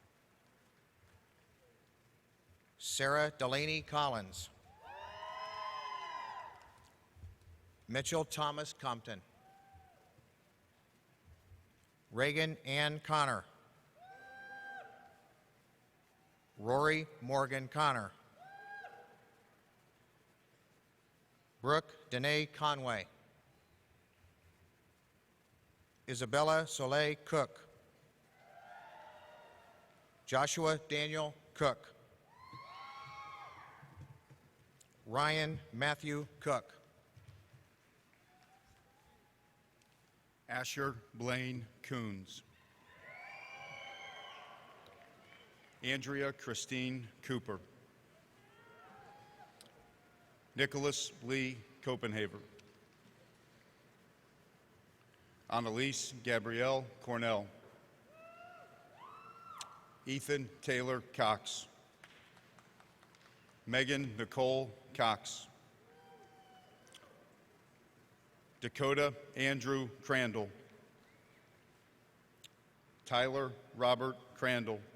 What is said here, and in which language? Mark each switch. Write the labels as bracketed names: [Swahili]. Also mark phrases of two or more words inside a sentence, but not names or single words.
[English] Sarah Delaney Collins. Mitchell Thomas Compton. Reagan Ann Connor. Rory Morgan Connor. Brooke Danae Conway. Isabella Soleil Cook. Joshua Daniel Cook. Ryan Matthew Cook. Asher Blaine Coons. Andrea Christine Cooper. Nicholas Lee Copenhaver. Annalise Gabrielle Cornell. Ethan Taylor Cox. Megan Nicole Cox. Dakota Andrew Crandall. Tyler Robert Crandall.